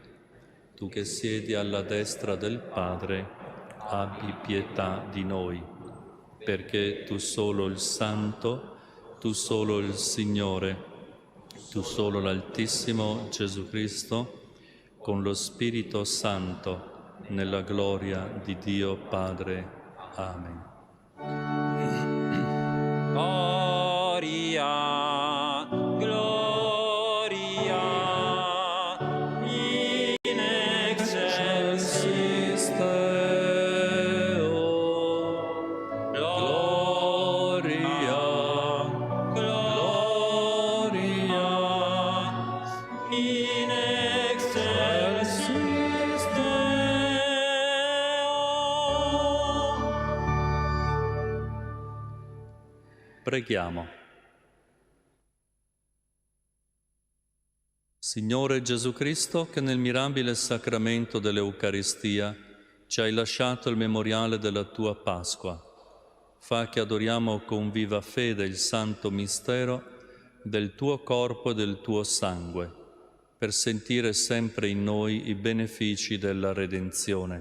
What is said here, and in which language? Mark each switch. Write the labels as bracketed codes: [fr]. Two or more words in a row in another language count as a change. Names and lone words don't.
[it] Tu che siedi alla destra del Padre, abbi pietà di noi. Perché Tu solo il Santo, Tu solo il Signore, Tu solo l'Altissimo Gesù Cristo, con lo Spirito Santo, nella gloria di Dio Padre. Amen. [la] Gloria, gloria, in excelsis Deo. Gloria, gloria, in excelsis Deo. [it] Preghiamo. Signore Gesù Cristo, che nel mirabile sacramento dell'Eucaristia ci hai lasciato il memoriale della tua Pasqua, fa che adoriamo con viva fede il santo mistero del tuo corpo e del tuo sangue, per sentire sempre in noi i benefici della redenzione.